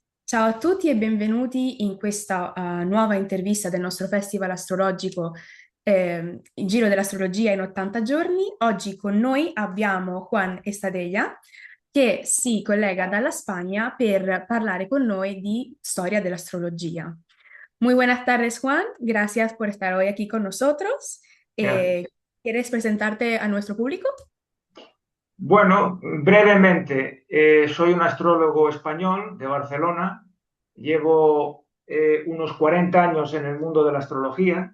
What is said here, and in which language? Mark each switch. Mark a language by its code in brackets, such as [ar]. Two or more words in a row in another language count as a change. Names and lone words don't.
[it] Ciao a tutti e benvenuti in questa nuova intervista del nostro festival astrologico, il Giro dell'Astrologia in 80 giorni. Oggi con noi abbiamo Juan Estadella, che si collega dalla Spagna per parlare con noi di storia dell'astrología. [es] Muy buenas tardes, Juan. Gracias por estar hoy aquí con nosotros. Gracias. ¿Quieres presentarte a nuestro público? Bueno, brevemente, soy un astrólogo español de Barcelona. Llevo unos 40 años en el mundo de la astrología.